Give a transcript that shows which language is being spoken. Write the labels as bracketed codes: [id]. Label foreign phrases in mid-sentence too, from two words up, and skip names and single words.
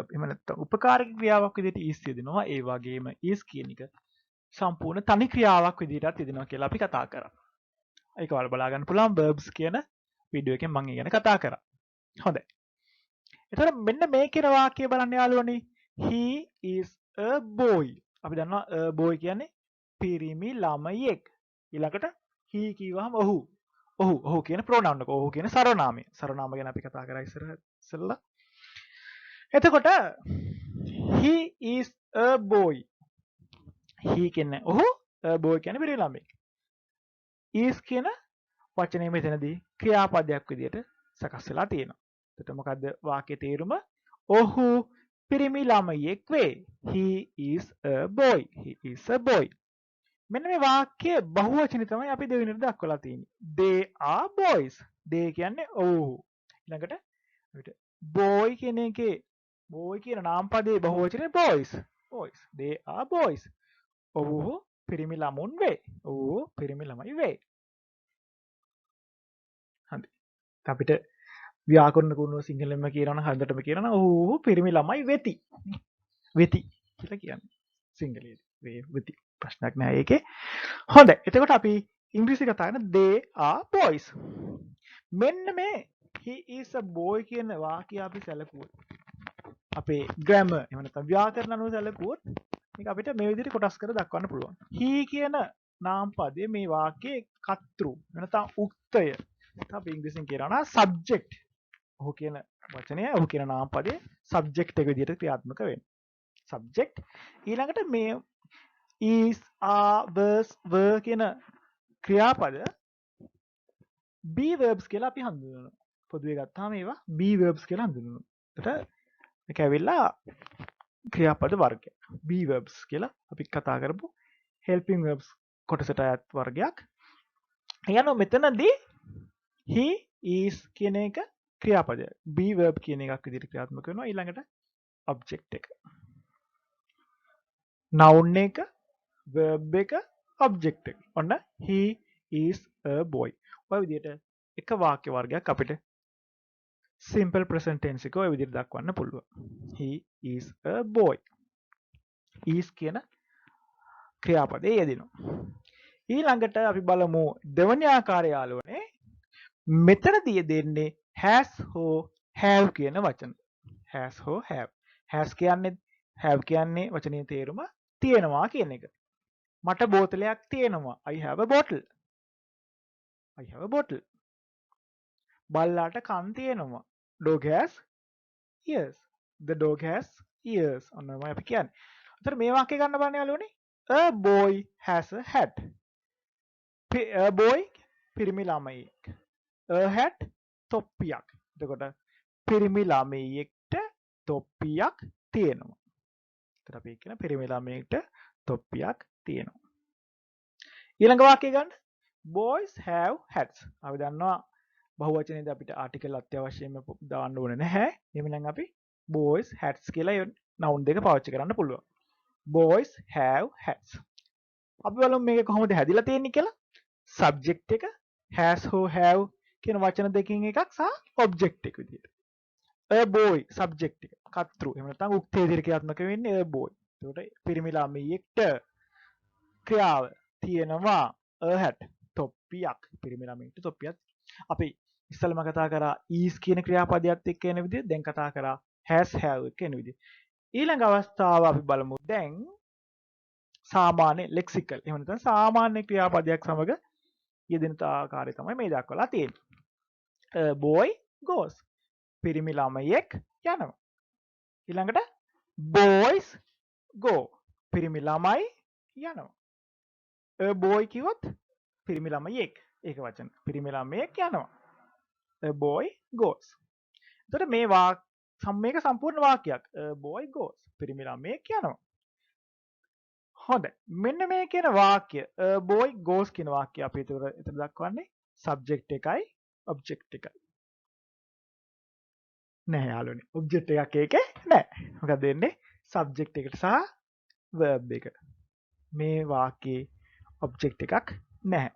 [si] එහෙම නැත්නම් උපකාරක ක්‍රියාවක් විදිහට is යෙදෙනවා. ඒ වගේම is කියන එක සම්පූර්ණ තනි ක්‍රියාවක් විදිහටත් යෙදෙනවා කියලා අපි කතා කරා. ඒක ඔයාලා බලා ගන්න පුළුවන් verbs කියන වීඩියෝ එකෙන් මම ඉගෙන කතා කරා. හොඳයි. එතකොට මෙන්න මේ කියන වාක්‍යය බලන්න යාළුවනේ. [en] He is a boy. [si] අපි දන්නවා [en] a boy [si] කියන්නේ පිරිමි ළමයෙක්. ඊළඟට he කිව්වහම ඔහු. ඔහු කියන pronoun එක. ඔහු කියන සර්වනාමය. සර්වනාම ගැන අපි කතා කරා ඉස්සෙල්ලා. එතකොට [en] he is a boy. [si] he කියන්නේ ඔහු, [en] a boy [si] කියන්නේ පිරිමි ළමයෙක්. is කියන වචනේ මෙතනදී ක්‍රියාපදයක් විදිහට සකස් වෙලා තියෙනවා. එතකොට මොකද්ද වාක්‍යයේ තේරුම? ඔහු පිරිමි ළමයෙක් වේ. [en] He is a boy. He is a boy. [si] මෙන්න මේ වාක්‍ය බහුවචන තමයි අපි දෙවෙනිට දක්වලා තියෙන්නේ. [en] They are boys. [si] they කියන්නේ ඔව්හු. ඊළඟට අපිට boy කියන එකේ boy කියන නාමපදයේ බහුවචනේ [en] boys. boys. They are boys. [si] ඔව්හු පිරිමි ළමුන් වේ. ඔව්හු පිරිමි ළමයි වේ. හරි. අපිට ව්‍යාකරණ කුණුව සිංහලෙන්ම කියනවනම් හොඳටම කියනවනම් ඔව්හු පිරිමි ළමයි වෙති. වෙති කියලා කියන්නේ සිංහලයේදී. වෙති. ප්‍රශ්නයක් නෑ ඒකේ. හොඳයි. එතකොට අපි ඉංග්‍රීසි කතා කරන [en] they are boys. [si] මෙන්න මේ [en] he is a boy [si] කියන වාක්‍යය අපි සැලකුවොත් අපේ grammar එහෙම නැත්නම් ව්‍යාකරණ අනුව සැලකුවොත් මේක අපිට මේ විදිහට කොටස් කර දක්වන්න පුළුවන්. he කියන නාමපදයේ මේ වාක්‍යයේ කර්තෘ නැත්නම් උක්තය. අපි ඉංග්‍රීසියෙන් කියනවා නම් subject. ඔහු කියන වචනය ඔහු කියන නාමපදයේ subject එක විදිහට ක්‍රියාත්මක වෙනවා. subject ඊළඟට මේ [en] is are was were [si] කියන ක්‍රියාපද [en] be verbs [si] කියලා අපි හඳුන්වනවා. පොදුවේ ගත්තාම ඒවා [en] be verbs [si] කියලා හඳුන්වනවා. එතකොට මේක ඇවිල්ලා ක්‍රියාපද වර්ගයක්. [en] be verbs [si] කියලා අපි කතා කරපු [en] helping verbs [si] කොටසට අයත් වර්ගයක්. යනවා මෙතනදී [en] he is [si] කියන එක ක්‍රියාපදයක්. [en] be verb [si] කියන එකක් විදිහට ක්‍රියාත්මක වෙනවා. ඊළඟට object එක. noun එක, verb එක, object එක. [en] ඔන්න he is a boy. [si] ඔය විදිහට එක වාක්‍ය වර්ගයක් අපිට [en] simple present tense [si] එක ඔය විදිහට දක්වන්න පුළුවන්. [en] he is a boy. is [si] කියන ක්‍රියාපදයේ යෙදෙනවා. ඊළඟට අපි බලමු දෙවැනි ආකාරය යාළුවනේ. මෙතනදී දෙන්නේ has හෝ have කියන වචන. has හෝ have. has කියන්නේ have කියන්නේ වචනේ තේරුම තියෙනවා කියන එක. මට බෝතලයක් තියෙනවා. [en] I have a bottle. I have a bottle. [si] බල්ලාට කන් තියෙනවා. [en] Dog has ears. The dog has ears. [si] ඔන්නමයි අපි කියන්නේ. අතන මේ වාක්‍ය ගන්න බලන්න යාළුවනේ. [en] A boy has a hat. A boy [si] පිරිමි ළමයෙක්. [en] A hat තොප්පියක්. [si] එතකොට පිරිමි ළමයෙක්ට තොප්පියක් තියෙනවා. එතකොට අපි කියන පිරිමි ළමයෙක්ට තොප්පියක් තියෙනවා. ඊළඟ වාක්‍යය ගන්න. [en] Boys have hats. [si] අපි දන්නවා බහුවචනයේදී අපිට ආටිකල් අත්‍යවශ්‍යයෙන්ම දාන්න ඕනේ නැහැ. එහෙනම් අපි [en] boys hats [si] කියලා noun දෙක පාවිච්චි කරන්න පුළුවන්. [en] boys have hats. [si] අපි බලමු මේක කොහොමද හැදිලා තියෙන්නේ කියලා. subject එක has හෝ have කියන වචන දෙකකින් එකක් සහ object එක විදියට. [en] a boy [si] subject එක කතෘ. එහෙම නැත්නම් උක්තේ විදියට ක්‍රියාත්මක වෙන්නේ [en] a boy. [si] ඒකට පිරිමි ළමයෙක්ට ක්‍රියාව තියෙනවා [en] a hat [si] තොප්පියක්. පිරිමි ළමයෙක්ට තොප්පියක්. අපි ඉස්සෙල්ලාම කතා කරා is කියන ක්‍රියාපදයක් එක්ක එන විදිය. දැන් කතා කරා [en] has have [si] එක්ක එන විදිය. ඊළඟ අවස්ථාව අපි බලමු දැන් සාමාන්‍ය ලෙක්සිකල්. එහෙම නැත්නම් සාමාන්‍ය ක්‍රියාපදයක් සමග යෙදෙන ආකාරය තමයි මේ දක්වලා තියෙන්නේ. [en] A boy goes. [si] පිරිමි ළමයෙක් යනවා. [en] ඊළඟට boys go. [si] පිරිමි ළමයි යනවා. [en] A boy [si] කිව්වොත් පිරිමි ළමයෙක්. ඒක වචන. පිරිමි ළමයෙක් යනවා. [en] A boy goes. [si] එතකොට මේ මේක සම්පූර්ණ වාක්‍යයක්. [en] A boy goes. [si] පිරිමි ළමයෙක් යනවා. හොඳයි. මෙන්න මේ කියන වාක්‍ය [en] a boy goes [si] කියන වාක්‍ය අපි එතන දක්වන්නේ subject එකයි object එකයි. නැහැ යාළුවනේ. object එකක් ඒකේ නැහැ. මොකද වෙන්නේ? subject එකට සහ verb එක. මේ වාක්‍යයේ object එකක් නැහැ.